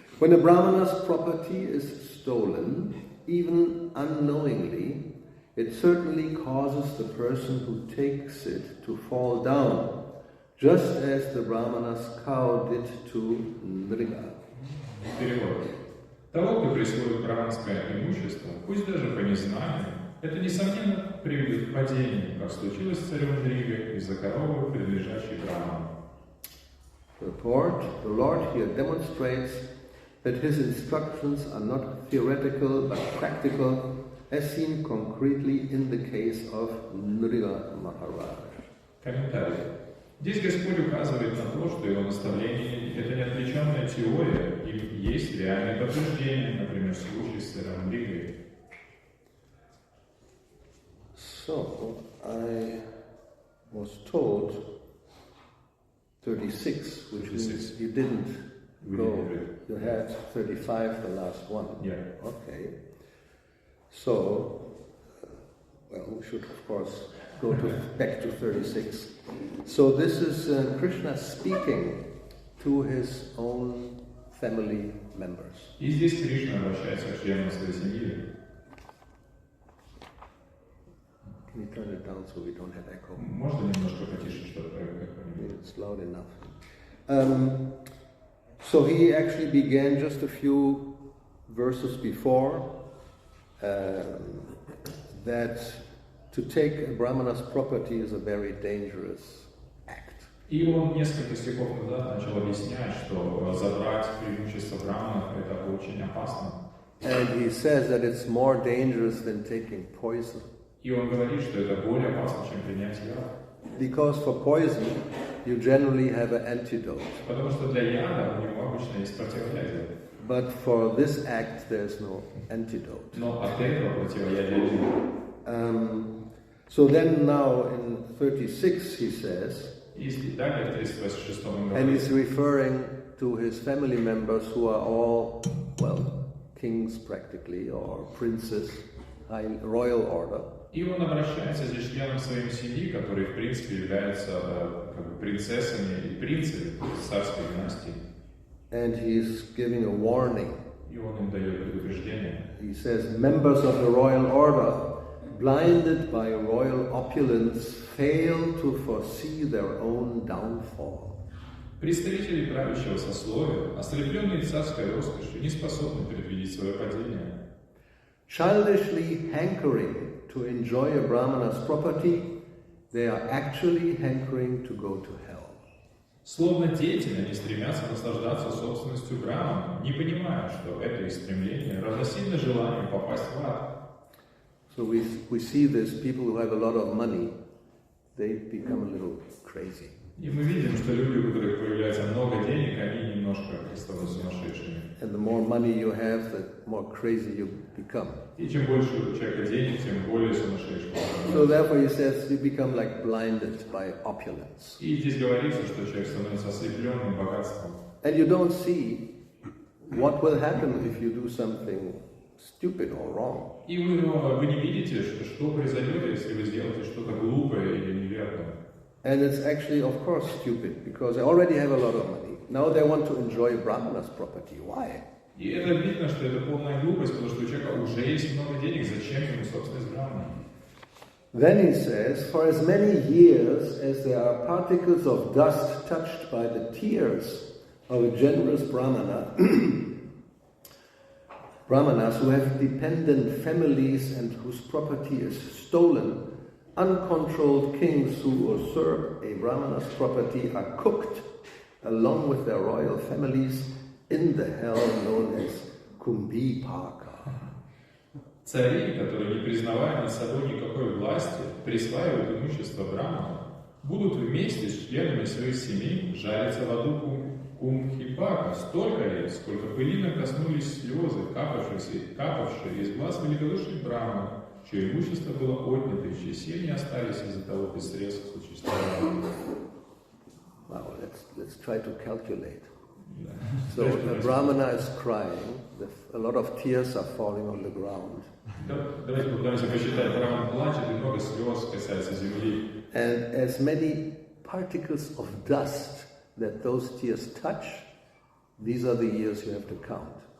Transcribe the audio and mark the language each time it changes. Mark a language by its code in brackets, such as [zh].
[en] When a Brahmana's property is stolen, even unknowingly, it certainly causes the person who takes it to fall down, just as the Brahmana's cow did to Nriga. [ru] Перевод. Того, кто присвоит браманское имущество, пусть даже по незнанию, это, несомненно, приведет к падению, как случилось с царем Нригой из-за коровы, принадлежащей Браману. [en] Report, the Lord here demonstrates that his instructions are not theoretical but practical, as seen concretely in the case of Nriga Maharaj. [ru] Комментарий. Здесь Господь указывает на то, что его наставление – это не отвлеченная теория, и есть реальные подтверждения, например, случай с царем Нригой. [en] So, I was told 36, which means you didn't go, you had 35, the last one. Yeah. Okay. So, well, we should of course go back to 36. So this is Krishna speaking to his own family members. [ru] И здесь Кришна обращается к членам своей семьи. [en] Can you turn it down so we don't have echo? [ru] Можно немножко потише, чтобы эко? [en] It's loud enough. So he actually began just a few verses before that to take a brahmana's property is a very dangerous act. [ru] И он несколько стихов назад начал объяснять, что забрать преимущество браманов это очень опасно. [en] And he says that it's more dangerous than taking poison. [ru] И он говорит, что это более опасно, чем принять яд. [en] Because for poison, you generally have an antidote. [ru] Потому что для яда у него обычно есть противоядие. [en] But for this act, there's no antidote. [ru] Но от этого противоядия нет. [en] So then now in 36 he says, and he's referring to his family members who are all, well, kings practically, or princes, royal order. [ru] И он обращается здесь к членам своей семьи, которые в принципе являются принцессами и принцами царской династии. [en] And he's giving a warning. [ru] И он им дает предупреждение. [en] He says, members of the royal order, blinded by royal opulence, fail to foresee their own downfall. [ru] Представители правящего сословия, ослепленные царской роскошью, не способны предвидеть свое падение. [en] Childishly hankering to enjoy a brahmana's property, they are actually hankering to go to hell. [ru] Словно дети, они стремятся наслаждаться собственностью брамана, не понимая, что это их стремление равносильно желанию попасть в ад. [en] So we see this, people who have a lot of money, they become a little crazy. [ru] И мы видим, что люди, у которых появляется много денег, они немножко становятся сумасшедшими. [en] And the more money you have, the more crazy you become. [ru] И чем больше у человека денег, тем более сумасшедшим. [en] So therefore he says you become like blinded by opulence. [ru] И здесь говорится, что человек становится ослепленным богатством. [en] And you don't see what will happen if you do something stupid or wrong. [ru] И вы не видите, что произойдет, если вы сделаете что-то глупое или неверное. [en] And it's actually, of course, stupid, because they already have a lot of money. Now they want to enjoy Brahmana's property. Why? [ru] И это видно, что это полная глупость, потому что у человека уже есть много денег, зачем ему собственность Брахмана? [en] Then he says, for as many years as there are particles of dust touched by the tears of a generous Brahmana, Brahmanas who have dependent families and whose property is stolen, uncontrolled kings who usurp a Brahmana's property are cooked along with their royal families in the hell known as Kumbhipaka. [ru] Цари, которые, не признавая над собой никакой власти, присваивают имущество Брахмана, будут вместе с членами своих семей жариться в аду Кумбхипака столько лет, сколько пылинок коснулись слезы, капавшие из глаз великодушных Брахмана, чье имущество было отнято, и чьи семьи остались из-за того бессрезка существования. [en] Wow, let's try to calculate. So the Brahmana is crying, a lot of tears are falling on the ground. [ru] Давайте попытаемся посчитать. Брахман плачет, и много слез касается земли. [en] And as many particles of dust that those tears touch, these are the years you have to count.